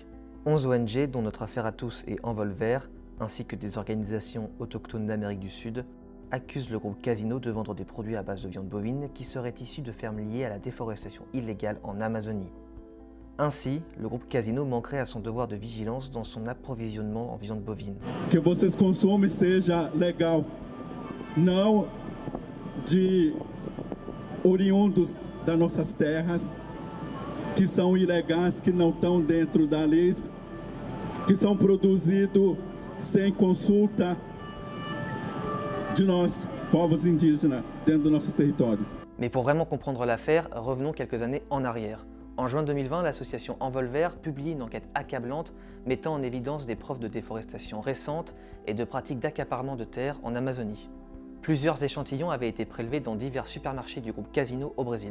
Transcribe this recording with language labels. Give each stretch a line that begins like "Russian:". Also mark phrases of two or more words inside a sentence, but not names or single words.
French: 11 ONG, dont notre affaire à tous et Envol Vert, ainsi que des organisations autochtones d'Amérique du Sud, accusent le groupe Casino de vendre des produits à base de viande bovine qui seraient issus de fermes liées à la déforestation illégale en Amazonie. Ainsi, le groupe Casino manquerait à son devoir de vigilance dans son approvisionnement en viande bovine.
Portuguese: Que vocês consomem seja legal, não de oriundos das nossas terras, que são ilegais, que não estão dentro da lei, que são produzidos sem consulta de nós, povos indígenas, dentro do nosso território.
French: Mais pour vraiment comprendre l'affaire, revenons quelques années en arrière. En juin 2020, l'association Envol Vert publie une enquête accablante mettant en évidence des preuves de déforestation récentes et de pratiques d'accaparement de terres en Amazonie. Plusieurs échantillons avaient été prélevés dans divers supermarchés du groupe Casino au Brésil.